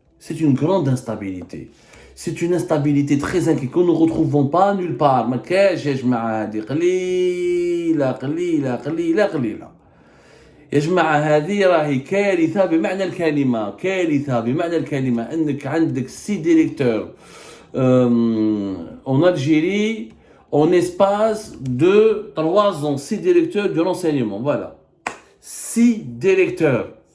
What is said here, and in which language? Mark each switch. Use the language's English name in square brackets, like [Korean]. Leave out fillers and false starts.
[French] C'est une grande instabilité. C'est une instabilité très inquiétante que nous ne retrouvons pas nulle part. [Arabic] ما كاش يا جماعة هذه قليلة قليلة قليلة قليلة. يا جماعة هذه راهي كارثة بمعنى الكلمة. كارثة بمعنى الكلمة أنك عندك [French] 6 directeurs en Algérie en espace de 3 ans. 6 directeurs du renseignement. Voilà. 6 directeurs.